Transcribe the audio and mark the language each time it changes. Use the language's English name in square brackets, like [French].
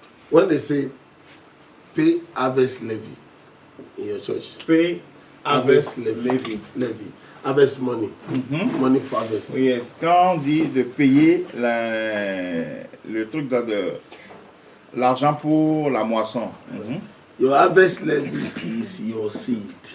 [English] when they say pay harvest levy in your church, pay harvest levy. Harvest money, money for harvest. Yes. [French] Quand on dit de payer le truc de l'argent pour la moisson. [English] Your harvest levy is your seed.